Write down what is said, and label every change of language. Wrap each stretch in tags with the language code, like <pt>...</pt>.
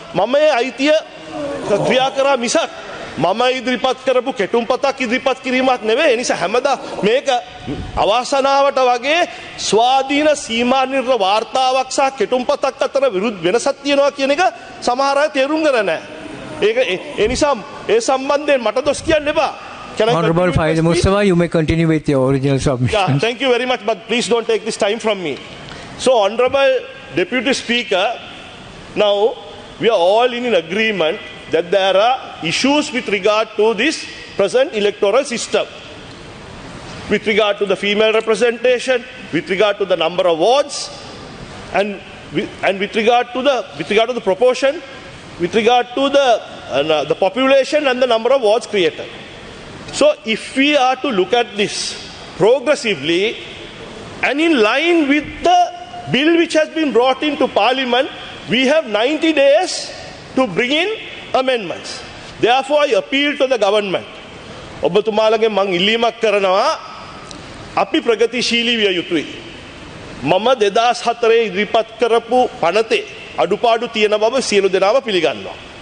<si>මම ඒ අයිතිය ක්‍රියා කරා මිසක් මම ඉදිරිපත් කරපු කෙටුම්පතක් ඉදිරිපත් කිරීමක් නෙවෙයි. ඒ නිසා හැමදා මේක අවාසනාවට වගේ ස්වාධීන සීමා නිර්ණය වාර්තාවක් සහ කෙටුම්පතක් අතර විරුද්ධ වෙනසක් තියෙනවා කියන එක සමහර අය තේරුම් ගන්න නැහැ. ඒක ඒ නිසා ඒ සම්බන්ධයෙන් මට දොස් කියන්න එපා.</si> <en>Honorable Faiz Mustafa, you may continue with your original submission. Yeah, thank you very much, but please don't take this time from me. So, Honorable Deputy Speaker, now we are all in agreement that there are issues with regard to this present electoral system. With regard to the female representation, with regard to the number of wards, and with regard to the proportion, with regard to the population and the number of wards created. So if we are to look at this progressively and in line with the bill which has been brought into Parliament, we have 90 days to bring in amendments. Therefore, I appeal to the government.</en> <si>ඔබතුමාලගේ මං ඉල්ලීමක් කරනවා අපි ප්‍රගතිශීලී විය යුතුයි. මම 2004 ඉදිරිපත් කරපු පනතේ අඩුපාඩු තියෙන බව සියලු දෙනාම පිළිගන්නවා.</si>